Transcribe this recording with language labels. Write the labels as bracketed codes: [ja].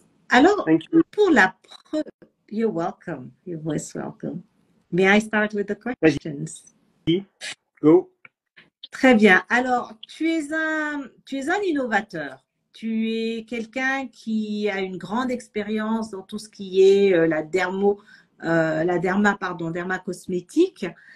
[fr] Alors, pour la [en] you're welcome. You're most welcome. May I start with the questions? Go. [fr] Très bien. Alors, tu es un innovateur. Tu es quelqu'un qui a une grande expérience dans tout ce qui est la dermacosmétique.